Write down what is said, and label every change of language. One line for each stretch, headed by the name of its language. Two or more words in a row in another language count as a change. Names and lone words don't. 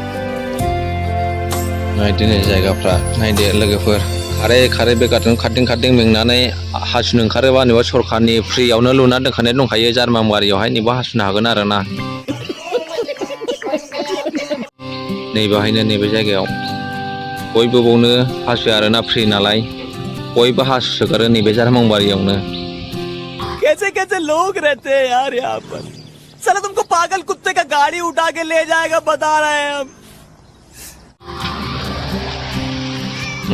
Bodo: नायदो नै जायगाफ्रा नायदो लोगोफोर खारै बे गार्डेनाव खारदिं मेंनानै हासुनो ओंखारोबा नैबा सरखारनि फ्रियावनो लुना दोनखानाय दंखायो जारमामुवारियावहाय नैबा हासुनो हागोन आरोना नैबेहायनो नैबे जायगायाव बयबो बावनो हासुयो आरोना फ्रि नालाय बयबो हासुसोगारो नैबे जारमामुवारियावनो
Hindi: कैसे लोग रहते हैं यार यहाँ पर साला तुमको पागल कुत्ते का गाड़ी उठा के ले जाएगा बता रहे हैं हम